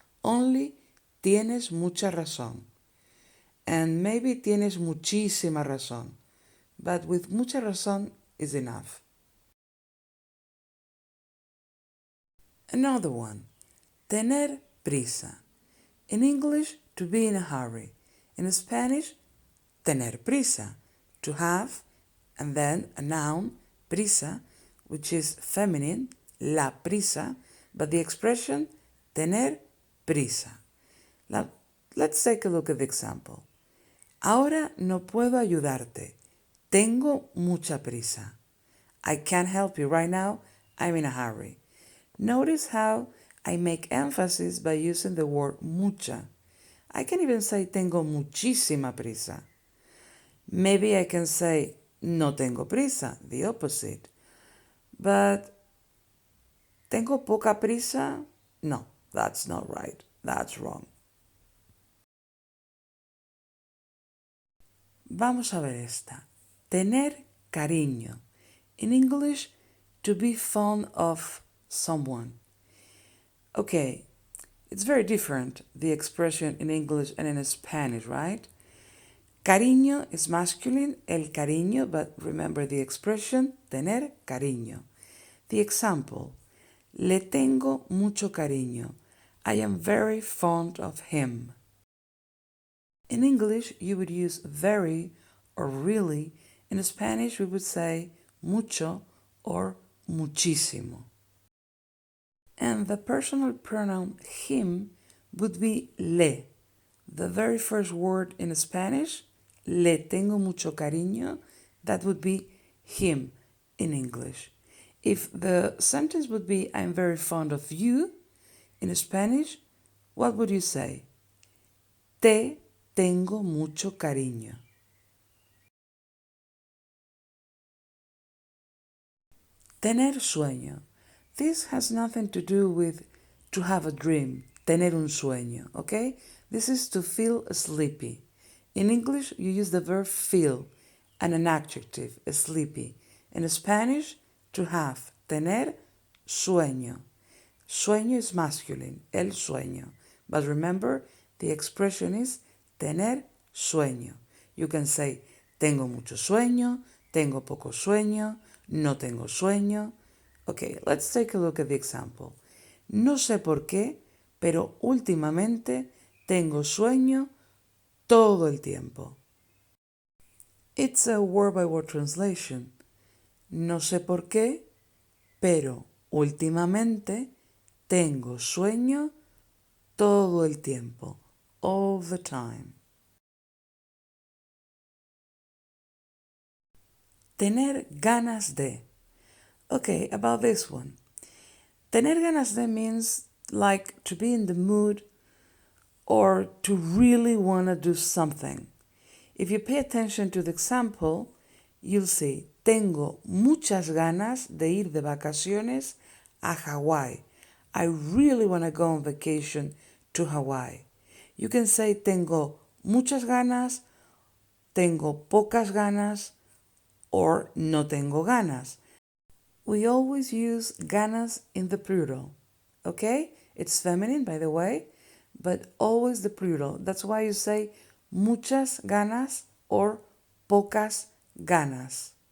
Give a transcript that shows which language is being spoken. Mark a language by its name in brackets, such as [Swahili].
[English] Only [Spanish] tienes mucha razón. [English] And maybe [Spanish] tienes muchísima razón. [English] But with mucha razón is enough. Another one. Tener prisa. In English, to be in a hurry. In Spanish, tener prisa. To have, and then a noun, prisa, which is feminine, la prisa, but the expression tener prisa. Now, let's take a look at the example. [Spanish] Ahora no puedo ayudarte. Tengo mucha prisa. [English] I can't help you right now. I'm in a hurry. Notice how I make emphasis by using the word mucha. I can even say [Spanish] tengo muchísima prisa. [English] Maybe I can say [Spanish] no tengo prisa, [English] the opposite. [Spanish] But tengo poca prisa? [English] No, that's not right. That's wrong. [Spanish] Vamos a ver esta. Tener cariño. [English] In English, to be fond of someone. Okay, it's very different, the expression in English and in Spanish, right? Cariño is masculine, el cariño, but remember the expression, tener cariño. The example, [Spanish] le tengo mucho cariño. [English] I am very fond of him. In English, you would use very or really. In Spanish, we would say mucho or muchísimo. And the personal pronoun him would be le. The very first word in Spanish, [Spanish] le tengo mucho cariño, [English] that would be him in English. If the sentence would be I'm very fond of you, in Spanish, what would you say? [Spanish] Te tengo mucho cariño. [English] Tener sueño. This has nothing to do with to have a dream, [Spanish] tener un sueño, [English] okay? This is to feel sleepy. In English, you use the verb feel and an adjective, sleepy. In Spanish, to have, tener sueño. Sueño is masculine, el sueño. But remember, the expression is tener sueño. You can say, [Spanish] tengo mucho sueño, tengo poco sueño, no tengo sueño. [English] Okay, let's take a look at the example. [Spanish] No sé por qué, pero últimamente tengo sueño todo el tiempo. [English] It's a word-by-word translation. [Spanish] No sé por qué, pero últimamente tengo sueño todo el tiempo. [English] All the time. Tener ganas de. Okay, about this one. Tener ganas de means like to be in the mood or to really want to do something. If you pay attention to the example, you'll see, [Spanish] tengo muchas ganas de ir de vacaciones a Hawaii. [English] I really want to go on vacation to Hawaii. You can say [Spanish] tengo muchas ganas, tengo pocas ganas, or no tengo ganas. [English] We always use ganas in the plural, okay? It's feminine, by the way, but always the plural. That's why you say muchas ganas or pocas ganas.